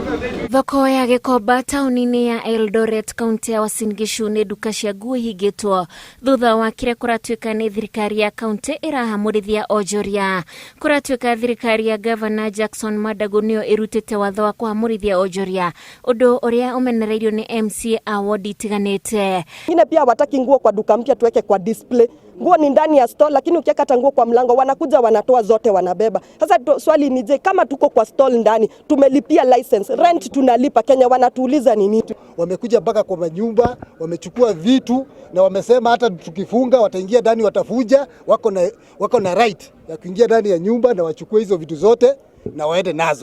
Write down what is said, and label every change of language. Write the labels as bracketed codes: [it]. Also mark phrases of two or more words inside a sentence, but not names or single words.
[ki] Thoko ya Gikomba tauni-ini ya Eldoret kaunti ya Uasin Gishu nĩ nduka cia nguo ihingĩtwo thutha wa kĩrĩa kũratuĩka nĩ thirikari ya kaunti ĩrahamurithia Onjoria. Kũratuĩka thirikari ya Governor Jackson Madago nĩyo ĩrutĩte watho wa kũhamurithia Onjoria, ũndũ ũrĩa ũmenereirio nĩ MC a ward itiganĩte. [sw] Wengine pia wataki nguo kwa duka mpya tuweke kwa display. Nguo ni ndani ya store, lakini ukiweka nguo kwa mlango wanakuja wanatoa zote wanabeba. Sasa swali ni je, kama tuko kwa store ndani tumelipia [en] license, rent [sw] tunalipa, Kenya wanatuuliza nini? Wamekuja mpaka kwa manyumba, wamechukua vitu na wamesema hata tukifunga wataingia ndani watafuja, wako na right ya kuingia ndani ya nyumba na wachukue hizo vitu zote na waende nazo.